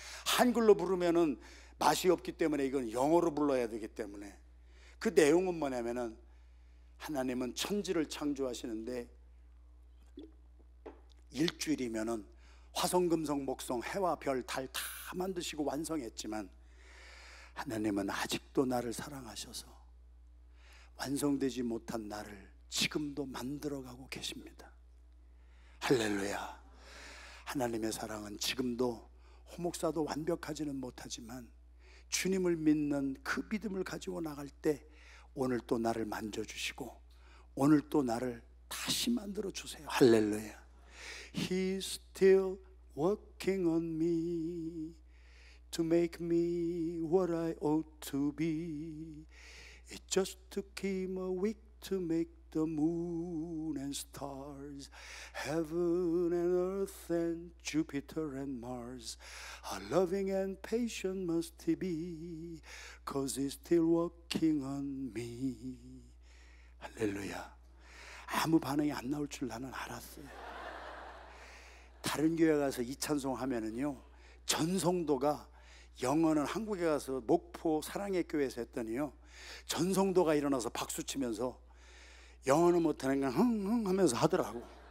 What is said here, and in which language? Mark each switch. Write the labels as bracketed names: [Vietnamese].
[Korean] 한글로 부르면은 맛이 없기 때문에 이건 영어로 불러야 되기 때문에, 그 내용은 뭐냐면은 하나님은 천지를 창조하시는데 일주일이면은 화성금성 목성 해와 별 달 다 만드시고 완성했지만 하나님은 아직도 나를 사랑하셔서 완성되지 못한 나를 지금도 만들어가고 계십니다. 할렐루야. 하나님의 사랑은 지금도 호목사도 완벽하지는 못하지만 주님을 믿는 그 믿음을 가지고 나갈 때 오늘 또 나를 만져주시고 오늘 또 나를 다시 만들어 주세요. 할렐루야. [English] He's still working on me to make me what I ought to be. It just took him a week to make the moon and stars, heaven and earth and Jupiter and Mars. How loving and patient must he be, 'cause he's still working on me. [Korean] 할렐루야. 아무 반응이 안 나올 줄 나는 알았어요. 다른 교회 가서 이 찬송 하면은요, 전성도가, 영어는 한국에 가서 목포 사랑의 교회에서 했더니요, 전성도가 일어나서 박수 치면서 영어는 못하는 건 흥흥 하면서 하더라고.